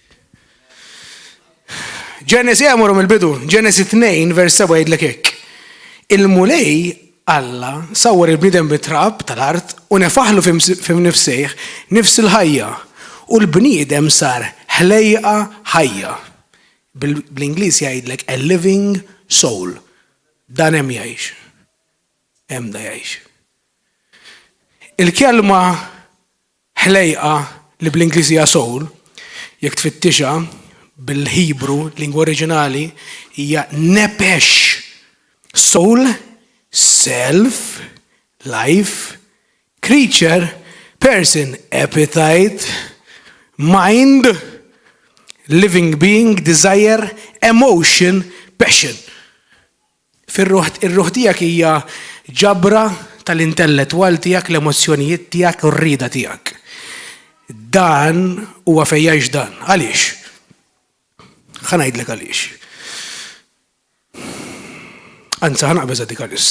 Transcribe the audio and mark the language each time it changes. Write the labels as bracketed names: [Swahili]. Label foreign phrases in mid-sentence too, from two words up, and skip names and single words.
[Maltese] Ġenesi għamuru mill-bidu, Ġenesi 2 vers 7 jgħidlek hekk. Il-mulej Alla sawwar il-bniedem bit-trab tal-art u nefaħlu f'nifsejh nifs il-ħajja u l-bniedem sar ħlejqa ħajja. Bl-Ingliż jgħidlek [English] a living soul. [Maltese] Dan hemm jgħix. Hemm da jgħix. Il-kelma ħlejqa li bl-Ingliż hija soul, jekk tfittixha bil-Ħibru, lingwa oriġinali, hija nepesh. [English] Soul, self, life, creature, person, appetite, mind, living being, desire, emotion, passion. [Maltese] Ir-ruħ tiegħek hija ġabra tal-intellettwal tiegħek, l-emozzjonijiet tiegħek u r-rieda tiegħek. Dan huwa fejn jgħix dan. Għaliex? Ħa ngħidlek għaliex. Anzi ħanaqbeż dik għalissa.